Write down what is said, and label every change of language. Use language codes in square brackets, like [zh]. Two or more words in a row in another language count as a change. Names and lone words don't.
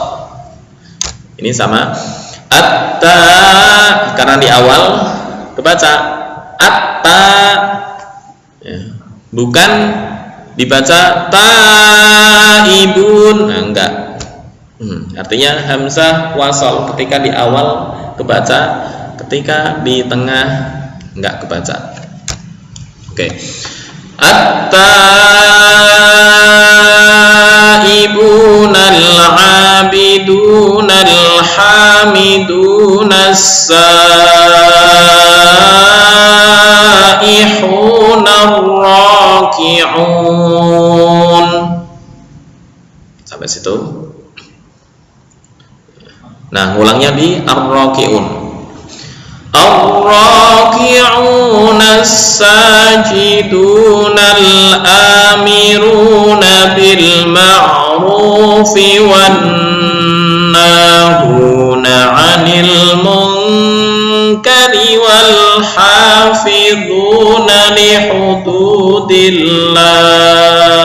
[id] Ini sama atta, karena di awal kebaca atta ya, bukan dibaca taibun, nah, enggak. Artinya hamzah wasal ketika di awal kebaca, ketika di tengah enggak kebaca. Oke. [ar] التائبون العابدون الحامدون السائحون الراكعون. [id] Sampai situ. Nah, ulangnya di ar-raki'un. [ar] الراكعون الساجدون الآمرون بالمعروف والناهون عن المنكر والحافظون لحدود الله.